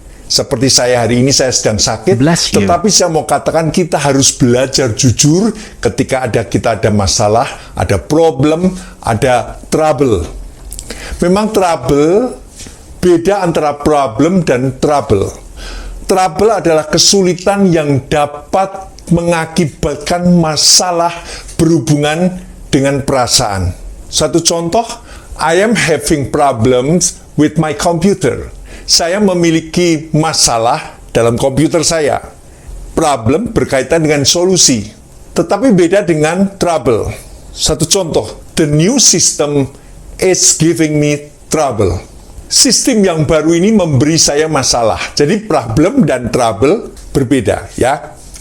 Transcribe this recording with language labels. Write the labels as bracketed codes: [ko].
[id] Seperti saya hari ini, saya sedang sakit, tetapi saya mau katakan kita harus belajar jujur ketika kita ada masalah, ada problem, ada trouble. Memang trouble, beda antara problem dan trouble. Trouble adalah kesulitan yang dapat mengakibatkan masalah berhubungan dengan perasaan. Satu contoh, [en] I am having problems with my computer. [id] Saya memiliki masalah dalam komputer saya. Problem berkaitan dengan solusi, tetapi beda dengan trouble. Satu contoh, [en] the new system is giving me trouble. [id] Sistem yang baru ini memberi saya masalah. Jadi problem dan trouble berbeda, ya.